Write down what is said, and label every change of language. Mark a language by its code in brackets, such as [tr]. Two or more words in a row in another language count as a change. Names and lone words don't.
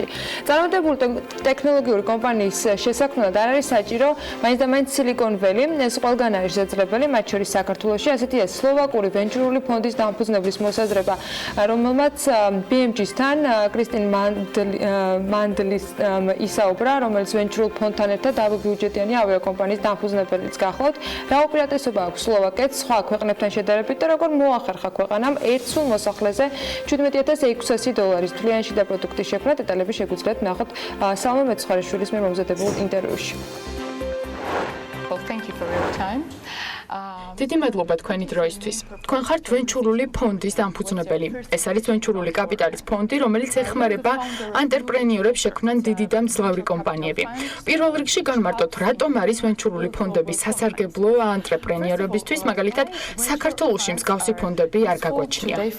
[ka] წარმატებული ტექნოლოგიური კომპანიის შესაქმნელად არ არის საჭირო მაინც და მაინც სილიკონ ველი, ეს ყველგან არის შეძლებელი, მათ შორის საქართველოში, ასეთია სლოვაკური ვენჩურული ფონდის დამფუძნებლის მოსაზრება, რომელმაც BMG-სთან კრისტინ მანდლის ისაუბრა, რომელიც ვენჩურულ ფონდთან ერთად დაბიუჯეტიანი ავიაკომპანიის დამფუძნებელიც გახლავთ. რა უპირატესობა აქვს სლოვაკეთს სხვა ქვეყნებთან შედარებით და როგორ მოახერხა ქვეყანამ ერთ სულ მოსახლეზე $17,600 თვლიანში და პროდუქტის შექმნა? დეტალები შეგვიძლიათ ნახოთ სალმა მეცხვარიშვილის მიერ მომზადებულ ინტერვიუში. [en] Well, thank you for [ka] დიდი მადლობა თქვენი დროისთვის. თქვენ ხართ ვენჩურული ფონდის დამფუძნებელი. ეს არის ვენჩურული კაპიტალის ფონდი, რომელიც ეხმარება ანტერპრენიორებს შექმნან დიდი და მძლავრი კომპანიები. პირველ რიგში განმარტოთ, რატომ არის ვენჩურული ფონდები სასარგებლო ანტრეპრენიორებისთვის, მაგალითად, საქართველოში მსგავსი ფონდები არ გაგვაჩნია.